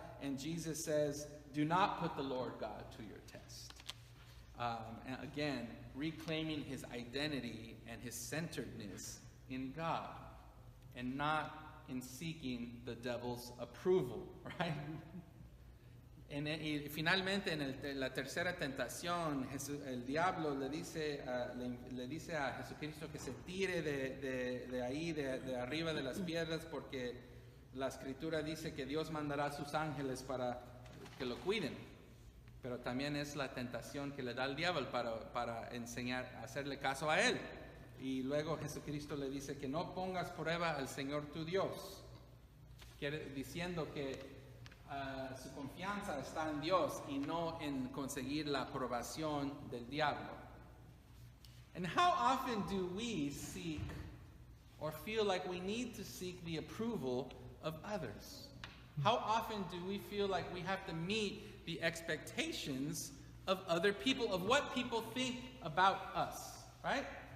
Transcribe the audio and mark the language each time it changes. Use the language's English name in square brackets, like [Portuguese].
[English] And Jesus says, do not put the Lord God to your test. And again, reclaiming his identity and his centeredness in God, and not in seeking the devil's approval, right? [Spanish] Y finalmente, en la tercera tentación, el diablo le dice a Jesucristo que se tire de ahí, de arriba de las piedras, porque la Escritura dice que Dios mandará a sus ángeles para que lo cuiden. Pero también es la tentación que le da el diablo para hacerle caso a él. Y luego Jesucristo le dice que no pongas prueba al Señor tu Dios, diciendo que su confianza está en Dios y no en conseguir la aprobación del diablo. [English] And how often do we seek or feel like we need to seek the approval of others? How often do we feel like we have to meet the expectations of other people, of what people think about us, right?